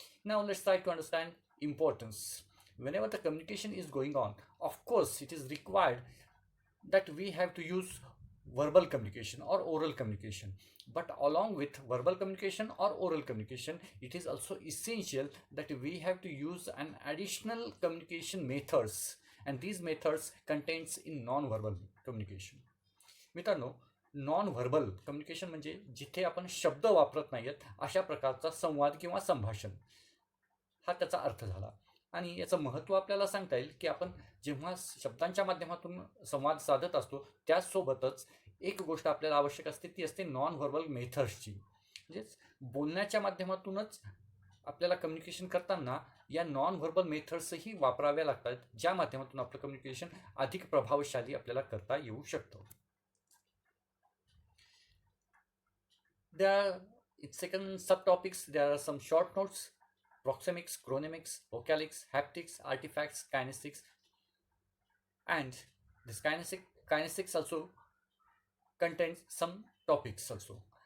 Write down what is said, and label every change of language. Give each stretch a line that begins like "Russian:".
English: Now let's try to understand importance. Whenever the communication is going on, of course it is required that we have to use verbal communication or oral communication, but along with verbal communication or oral communication, it is also essential that we have to use an additional communication methods, and these methods contains in non-verbal communication.
Marathi: मित्रांनो, non verbal communication म्हणजे जिथे आपण शब्द वापरत नाहीत अशा प्रकारचा संवाद किंवा संभाषण, हा त्याचा अर्थ झाला. आणि याचं महत्त्व आपल्याला सांगता येईल की आपण जेव्हा शब्दांच्या माध्यमातून संवाद साधत असतो त्याचसोबतच एक गोष्ट आपल्याला आवश्यक असते, ती असते नॉन व्हर्बल मेथड्सची. म्हणजेच बोलण्याच्या माध्यमातूनच आपल्याला कम्युनिकेशन करताना या नॉन व्हर्बल मेथड्सही वापराव्या लागतात, ज्या माध्यमातून आपलं कम्युनिकेशन अधिक प्रभावशाली आपल्याला करता येऊ शकतं.
English: In second subtopics, there are some short notes: Proximix, Chronomix, Vocalics, Haptics, artifacts, kinesics, and this kinesics also contains some topics also.